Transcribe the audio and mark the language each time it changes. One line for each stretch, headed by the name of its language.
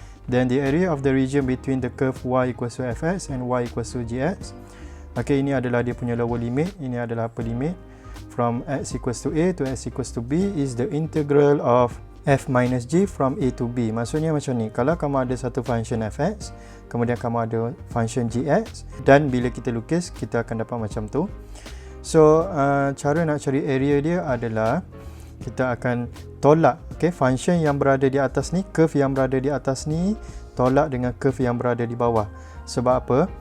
English: Then the area of the region between the curve y equals to fx and y equals to gx.
Malay: Okay, ini adalah dia punya lower limit, ini adalah upper limit.
English: From x equals to a to x equals to b is the integral of f minus g from a to b.
Malay: Maksudnya macam ni, kalau kamu ada satu function fx, kemudian kamu ada function gx, dan bila kita lukis, kita akan dapat macam tu. So, cara nak cari area dia adalah kita akan tolak, okay, function yang berada di atas ni, curve yang berada di atas ni, tolak dengan curve yang berada di bawah. Sebab apa?